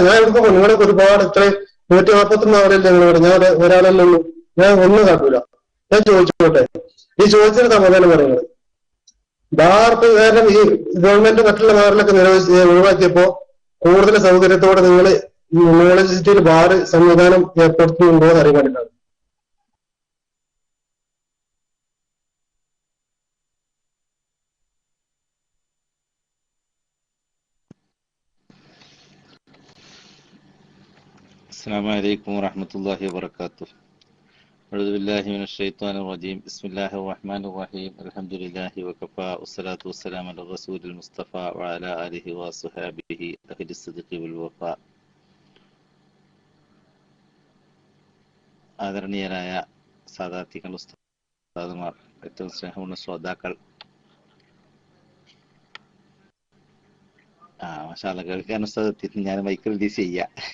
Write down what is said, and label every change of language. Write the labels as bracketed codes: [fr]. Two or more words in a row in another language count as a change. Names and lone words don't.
[ml] ഞാൻ എടുക്കുമ്പോ നിങ്ങളൊക്കെ ഒരുപാട് ഇത്രയും 141 ആളല്ലേ നിങ്ങളോട്, ഞാൻ ഒരാളല്ലേ ഉള്ളൂ, ഞാൻ ഒന്നും കാട്ടൂല. ഞാൻ ചോദിച്ചോട്ടെ, ഈ ചോദിച്ചതിന് സമാധാനം പറയുന്നത് ബാർപ്പ് കാരണം ഈ ഗവൺമെന്റ് മറ്റുള്ള ബാറിലൊക്കെ ഒഴിവാക്കിയപ്പോ കൂടുതൽ സൗകര്യത്തോടെ നിങ്ങൾ നോളജ് സിറ്റിയിൽ ബാർ സംവിധാനം ഏർപ്പെടുത്തുന്നുണ്ടോ എന്ന് അറിയാൻ വേണ്ടിയിട്ടാണ്. [ar] السلام عليكم ورحمة الله وبركاته. أعوذ بالله من الشيطان الرجيم. بسم الله الرحمن الرحيم. الحمد لله وكفى والصلاة والسلام على الرسول المصطفى وعلى آله وصحبه أهل الصدق والوفاء. [ml] ആദരണീയരായ സാദാത്യങ്ങൾ, ഉസ്താദുമാർ, ഏറ്റവും സ്നേഹമുള്ള ശ്രോതാക്കൾ, [ar] ما شاء الله [ml] കേൾക്കാൻ ഉസ്താദ് ഞാൻ [en] mic release [ml] ചെയ്യാം.